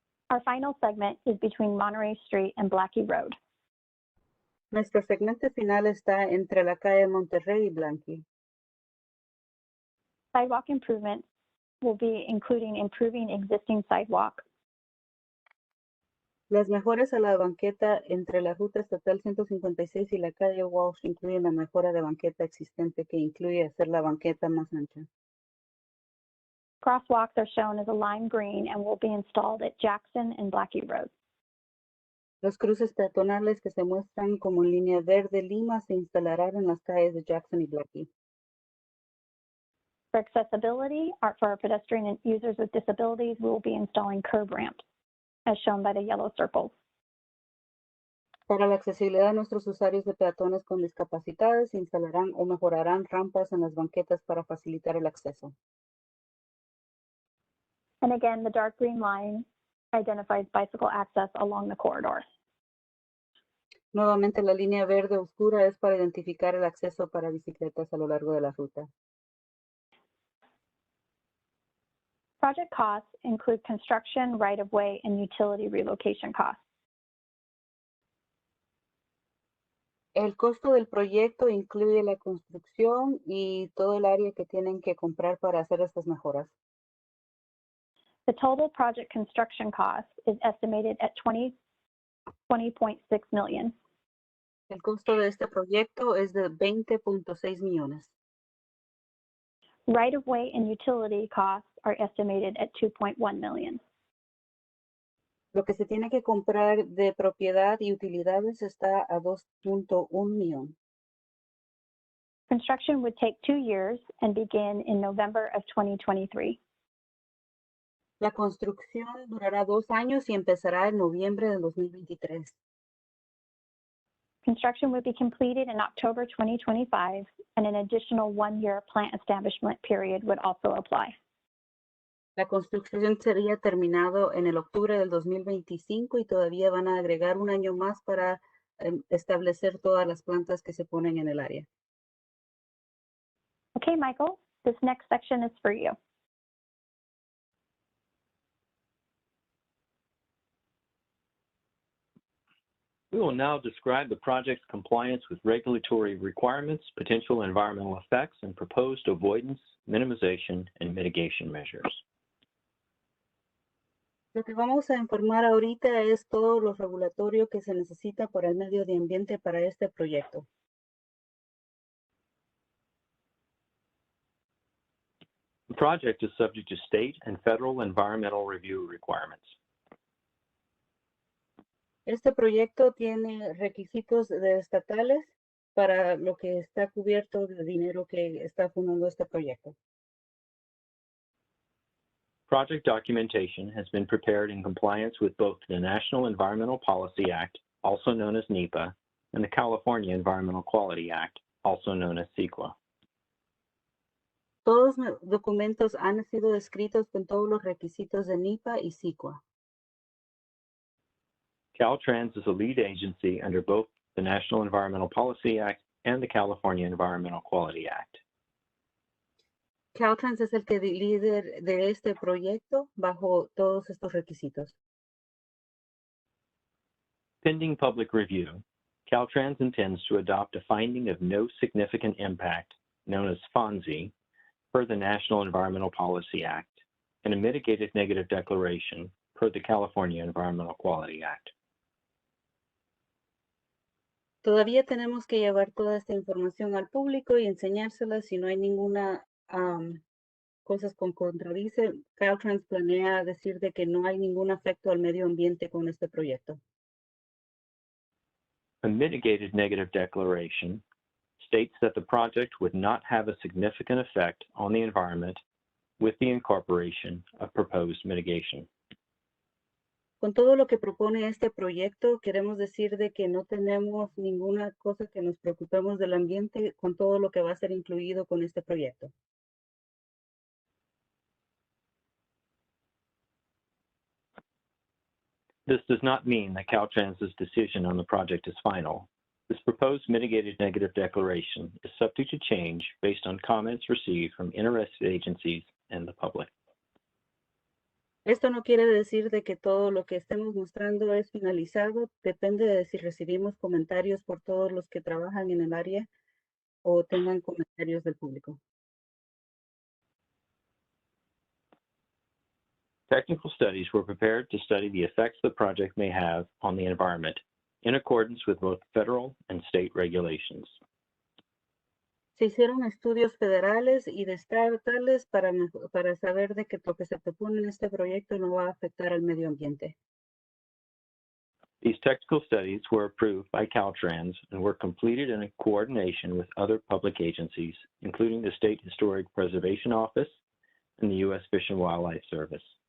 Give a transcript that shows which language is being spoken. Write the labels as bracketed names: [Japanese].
[English] Our final segment is between Monterey Street and Blacky Road. [Spanish] Nuestro segmento final está entre la calle Monterrey y Blacky. [English] Sidewalk improvements will be including improving existing sidewalk, [Spanish] Las mejoras a la banqueta entre la ruta estatal 156 y la calle Walsh incluyen la mejora de banqueta existente que incluye hacer la banqueta más ancha. [English] Crosswalks are shown as a lime green and will be installed at Jackson and Blacky Road. [Spanish] Los cruces peatonales que se muestran como en línea verde lima se instalarán en las calles de Jackson y Blacky. [English] For accessibility, for our pedestrian and users with disabilities, we will be installing curb ramps, as shown by the yellow circles. [Spanish] Para la accesibilidad de nuestros usuarios de peatones con discapacidades, se instalarán o mejorarán rampas en las banquetas para facilitar el acceso. [English] And again, the dark green line identifies bicycle access along the corridor. [Spanish] Nuevamente, la línea verde oscura es para identificar el acceso para bicicletas a lo largo de la ruta. [English] Project costs include construction, right-of-way, and utility relocation costs. [Spanish] El costo del proyecto incluye la construcción y todo el área que tienen que comprar para hacer estas mejoras. [English] The total project construction cost is estimated at $20.6 million. [Spanish] El costo de este proyecto es de 20.6 millones. [English] Right-of-way and utility costs are estimated at $2.1 million. [Spanish] Lo que se tiene que comprar de propiedad y utilidades está a 2.1 millón. [English] Construction would take 2 years and begin in November of 2023. [Spanish] La construcción durará 2 años y empezará en noviembre de 2023. [English] Construction would be completed in October 2025, and an additional 1-year plant establishment period would also apply. [Spanish] La construcción sería terminado en el octubre del 2025 y todavía van a agregar 1 año más para establecer todas las plantas que se ponen en el área. [English] Okay, Michael, this next section is for you. We will now describe the project's compliance with regulatory requirements, potential environmental effects, and proposed avoidance, minimization, and mitigation measures. [Spanish] Lo que vamos a informar ahorita es todo lo regulatorio que se necesita para el medio ambiente para este proyecto. [English] The project is subject to state and federal environmental review requirements. [Spanish] Este proyecto tiene requisitos estatales para lo que está cubierto de dinero que está fundando este proyecto. [English] Project documentation has been prepared in compliance with both the National Environmental Policy Act, also known as NEPA, and the California Environmental Quality Act, also known as CEQA. [Spanish] Todos los documentos han sido escritos con todos los requisitos de NEPA y CEQA. [English] Caltrans is a lead agency under both the National Environmental Policy Act and the California Environmental Quality Act. [Spanish] Caltrans es el que líder de este proyecto bajo todos estos requisitos. [English] Pending public review, Caltrans intends to adopt a finding of no significant impact, known as FONSI, per the National Environmental Policy Act, and a mitigated negative declaration per the California Environmental Quality Act. [Spanish] Todavía tenemos que llevar toda esta información al público y enseñársela. Si no hay ninguna cosas con contradice, Caltrans planea decir de que no hay ningún efecto al medio ambiente con este proyecto. [English] A mitigated negative declaration states that the project would not have a significant effect on the environment with the incorporation of proposed mitigation. [Spanish] Con todo lo que propone este proyecto, queremos decir de que no tenemos ninguna cosa que nos preocupemos del ambiente con todo lo que va a ser incluido con este proyecto. [English] This does not mean that Caltrans' decision on the project is final. This proposed mitigated negative declaration is subject to change based on comments received from interested agencies and the public. [Spanish] Esto no quiere decir de que todo lo que estemos mostrando es finalizado. Depende de si recibimos comentarios por todos los que trabajan en el área o tengan comentarios del público. [English] Technical studies were prepared to study the effects the project may have on the environment in accordance with both federal and state regulations. [Spanish] Se hicieron estudios federales y estatales para saber de que lo que se propone en este proyecto no va a afectar al medio ambiente. [English] These technical studies were approved by Caltrans and were completed in coordination with other public agencies, including the State Historic Preservation Office and the U.S. Fish and Wildlife Service.